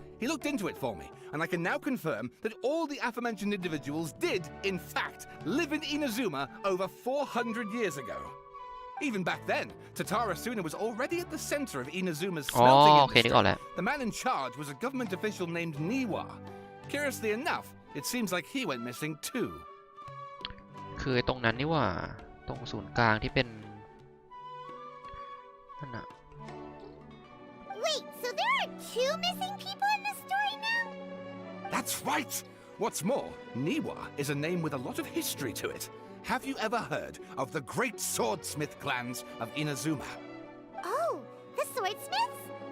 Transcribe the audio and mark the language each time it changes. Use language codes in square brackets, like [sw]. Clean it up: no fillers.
[en] He looked into it for me, and I can now confirm that all the aforementioned individuals did, in fact, live in Inazuma over 400 years ago. Even back then, Tatarasuna was already at the center of Inazuma's อ๋อ smelting [th] โอเคนึกออก [en] industry. [th] แล้ว [en] The man in charge was a government official named Niwa. Curiously enough, it seems like he went missing too. [th] คือตรงนั้นนี่หว่า ตรงศูนย์กลางที่เป็นนั่นน่ะ [en] Wait, so there are two missing people in the story now? That's right! What's more, Niwa is a name with a lot of history to it. Have you ever heard of the great swordsmith clans of Inazuma? Oh, the swordsmiths?